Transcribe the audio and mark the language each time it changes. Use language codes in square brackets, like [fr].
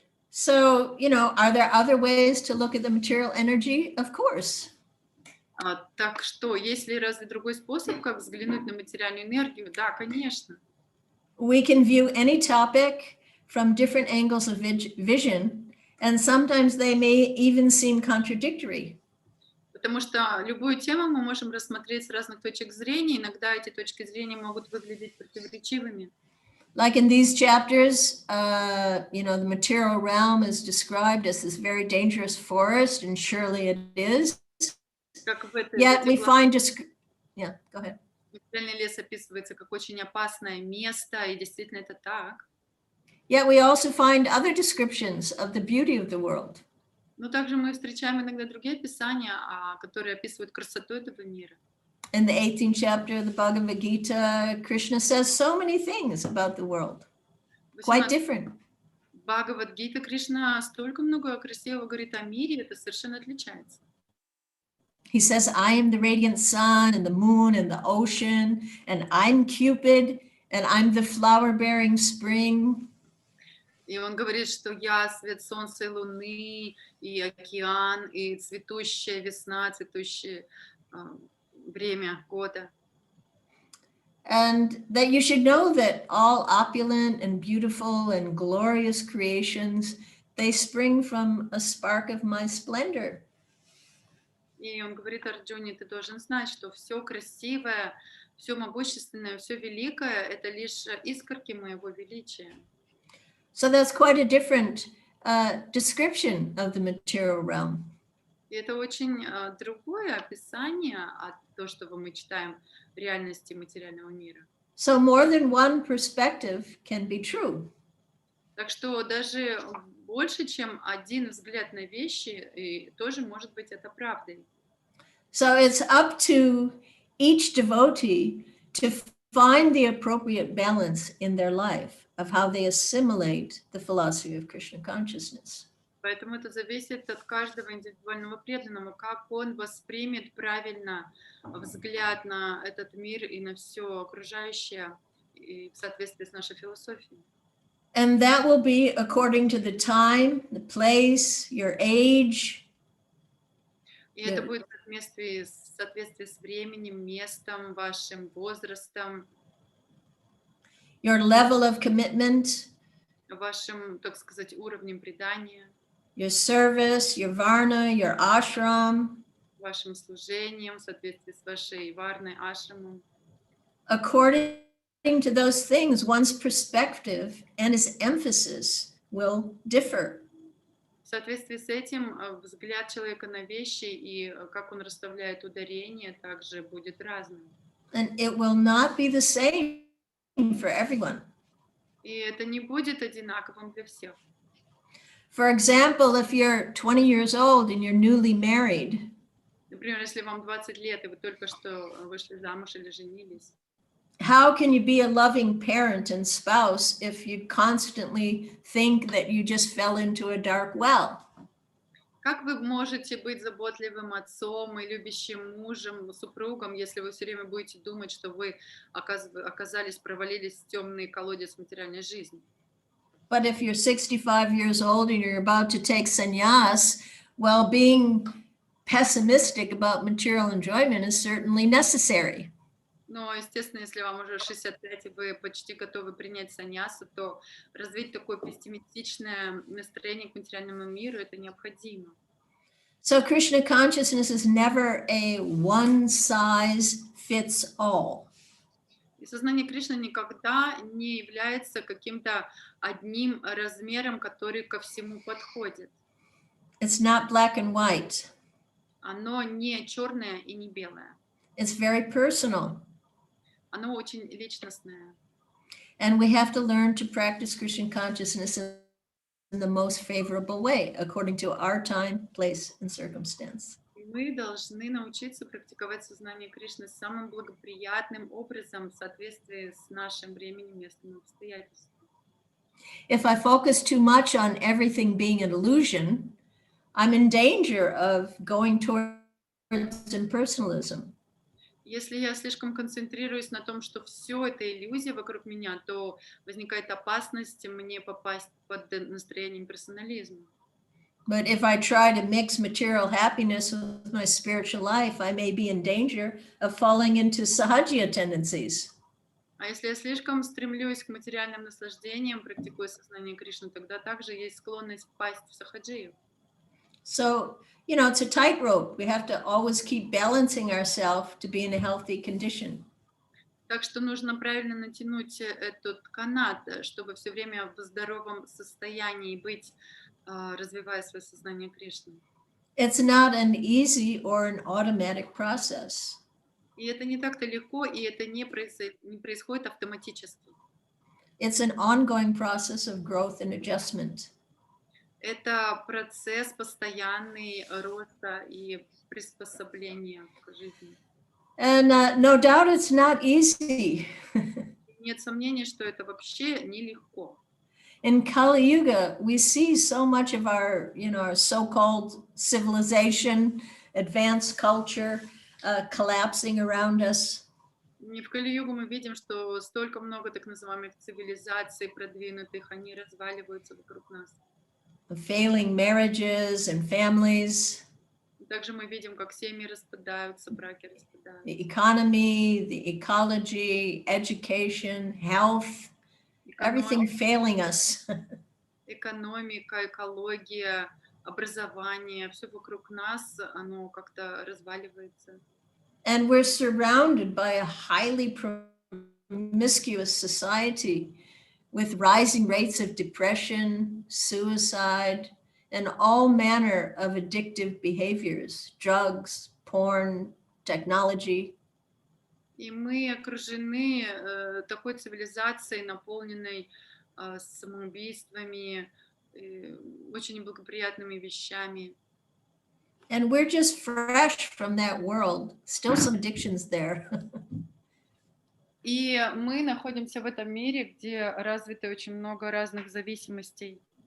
[en] So, you know, are there other ways to look at the material energy? Of course. [ru] Так что, есть ли разве другой способ, как взглянуть на материальную энергию? Да, конечно. [en] We can view any topic from different angles of vision, and sometimes they may even seem contradictory. [ru] Потому что любую тему мы можем рассмотреть с разных точек зрения, иногда эти точки зрения могут выглядеть противоречивыми. [en] Like in these chapters, you know, the material realm is described as this very dangerous forest, and surely it is. Yet we find, yeah, go ahead. [ru] Материальный лес описывается как очень опасное место, и действительно это так. [en] Yet we also find other descriptions of the beauty of the world. [ru] Но также мы встречаем иногда другие описания, которые описывают красоту этого мира. [en] In the 18th chapter of the Bhagavad Gita, Krishna says so many things about the world, quite different. [ru] Бхагавад-гита Кришна столько много красивого говорит о мире, это совершенно отличается. [en] He says, I am the radiant sun and the moon and the ocean, and I'm Cupid, and I'm the flower-bearing spring. [ru] И он говорит, что я свет солнца и луны, и океан, и цветущая весна, цветущее время года. [en] And that you should know that all opulent and beautiful and glorious creations, they spring from a spark of my splendor. [ru] И он говорит Арджуне, ты должен знать, что все красивое, все могущественное, все великое, это лишь искорки моего величия. [en] So that's quite a different description of the material realm. [ru] И это очень другое описание от того, что мы читаем в реальности материального мира. [en] So more than one perspective can be true. [ru] Так что даже больше, чем один взгляд на вещи, и тоже может быть это правдой. [en] So it's up to each devotee to find the appropriate balance in their life of how they assimilate the philosophy of Krishna consciousness. [ru] Поэтому это зависит от каждого индивидуального преданного, как он воспримет правильно взгляд на этот мир и на все окружающее и в соответствии с нашей философией. [en] And that will be according to the time, the place, your age. [ru] И это будет в соответствии с временем, местом, вашим возрастом, [en] your level of commitment, [ru] вашим, так сказать, уровнем предания, [en] your service, your varna, your ashram. [ru] вашим служением, в соответствии с вашей варной ашрамом. [en] According to those things, one's perspective and his emphasis will differ. [ru] В соответствии с этим взгляд человека на вещи и как он расставляет ударение также будет разным. [en] And it will not be the same for everyone. [ru] И это не будет одинаковым для всех. [en] For example, if you're 20 years old and you're newly married, [ru] Например, если вам 20 лет, и вы только что вышли замуж или женились, [en] how can you be a loving parent and spouse if you constantly think that you just fell into a dark well? [ru] Как вы можете быть заботливым отцом и любящим мужем, супругом, если вы все время будете думать, что вы оказались, провалились в темный колодец материальной жизни? [en] But if you're 65 years old and you're about to take sannyas, well, being pessimistic about material enjoyment is certainly necessary. [ru] Но, естественно, если вам уже 65 и вы почти готовы принять саньясу, то развить такое пессимистичное настроение к материальному миру это необходимо. [en] So Krishna consciousness is never a one size fits all. [ru] И сознание Кришны никогда не является каким-то одним размером, который ко всему подходит. [en] It's not black and white. [ru] Оно не черное и не белое. [en] It's very personal. [ru] Оно очень личностное. [en] And we have to learn to practice Krishna consciousness in the most favorable way, according to our time, place, and circumstance. [ru] И мы должны научиться практиковать сознание Кришны самым благоприятным образом в соответствии с нашим временем, местом и обстоятельством. [en] If I focus too much on everything being an illusion, I'm in danger of going towards impersonalism. [ru] Если я слишком концентрируюсь на том, что все это иллюзия вокруг меня, то возникает опасность мне попасть под настроение персонализма. [en] But if I try to mix material happiness with my spiritual life, I may be in danger of falling into sahajiya tendencies. [ru] А если я слишком стремлюсь к материальным наслаждениям, практикуя сознание Кришны, тогда также есть склонность впасть в сахаджию. [en] So, you know, it's a tightrope. We have to always keep balancing ourselves to be in a healthy condition. [ru] Так что нужно правильно натянуть этот канат, чтобы все время в здоровом состоянии быть, развивая свое сознание Кришны. [en] It's not an easy or an automatic process. [ru] И это не так-то легко, и это не происходит автоматически. [en] It's an ongoing process of growth and adjustment. [ru] Это процесс постоянный роста и приспособления к жизни. [en] And no doubt it's not easy. [ru] Нет сомнений, что это вообще нелегко. [en] In Kali Yuga, we see so much of our, our so-called civilization, advanced culture collapsing around us. [ru] В Кали-югу мы видим, что столько много так называемых цивилизаций продвинутых, они разваливаются вокруг нас. [en] Failing marriages and families. [ru] Также мы видим, как семьи распадаются, браки распадаются. [en] The economy, the ecology, education, health, everything failing us. [ru] Экономика, экология, образование, все вокруг нас, оно как-то разваливается. [en] And we're surrounded by a highly promiscuous society with rising rates of depression, suicide, and all manner of addictive behaviors, drugs, porn, technology. [ru] И мы окружены такой цивилизацией, наполненной самоубийствами, очень неблагоприятными вещами. [en] And we're just fresh from that world. Still some addictions there. [ru] И мы находимся в этом мире, где развито очень много разных зависимостей.